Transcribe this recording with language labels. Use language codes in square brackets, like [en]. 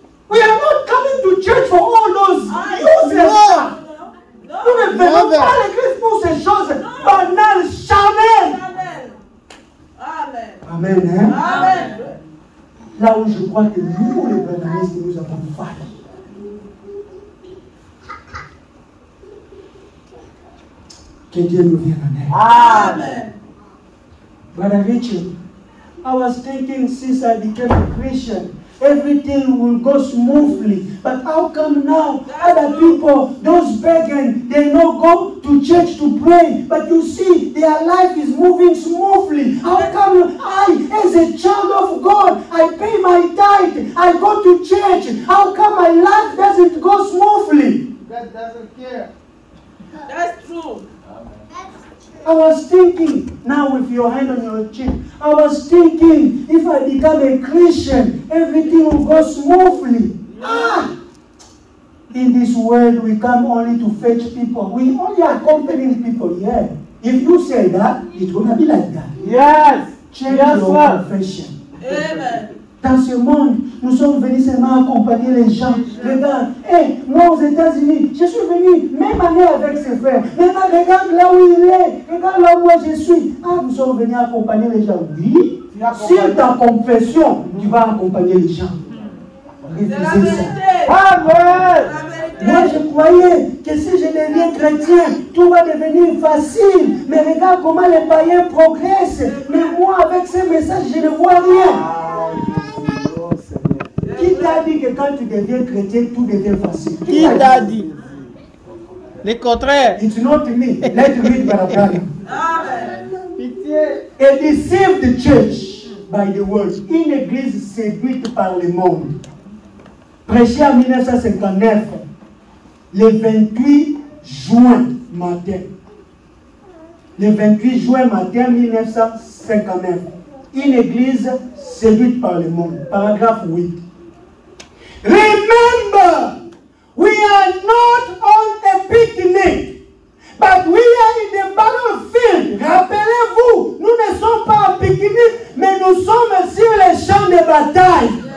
[en] We are not coming to church for all those useless stuff. [fr] Nous ne venons pas à l'église pour ces choses banales, charnelles. Amen. Amen, hein? Amen. Là où je crois que nous, les baptistes, nous avons failli. Que Dieu nous vienne en aide. Amen. [en] Brother Richard, I was thinking since I became a Christian, everything will go smoothly. But how come now other people, those begging, they not go to church to pray? But you see, their life is moving smoothly. How come I, as a child of God, I pay my tithe, I go to church? How come my life doesn't go smoothly? God doesn't care. That's true. I was thinking, now with your hand on your chin, I was thinking, if I become a Christian, everything will go smoothly. In this world, we come only to fetch people. We only accompany people, yeah. If you say that, it's going to be like that. Yes. Change Yes, your sir. profession. Amen. [fr] Dans ce monde, nous sommes venus seulement accompagner les gens. Regarde, moi aux États-Unis, je suis venu même année avec ses frères. Maintenant, regarde là où il est, regarde là où moi je suis. Nous sommes venus accompagner les gens. Oui, sur ta confession, tu vas accompagner les gens. C'est la Refusez ça. vérité. Amen. C'est la Moi, vérité. je croyais que si je deviens chrétien, tout va devenir facile. Mais regarde comment les païens progressent. Mais moi, avec ces messages, je ne vois rien. Qui t'a dit que quand tu deviens chrétien, tout devient facile? Qui t'a dit? Le contraire. [en] It's not me. Let's read Brother Amen. [fr] Pitié. [en] A deceived church by the world. [fr] Une église séduite par le monde. Prêché en 1959, le 28 juin matin. Le 28 juin matin 1959. Une église séduite par le monde. Paragraphe 8. [en] Remember, we are not on a picnic, but we are in the battlefield. [fr] Rappelez-vous, nous ne sommes pas en pique-nique, mais nous sommes sur les champs de bataille.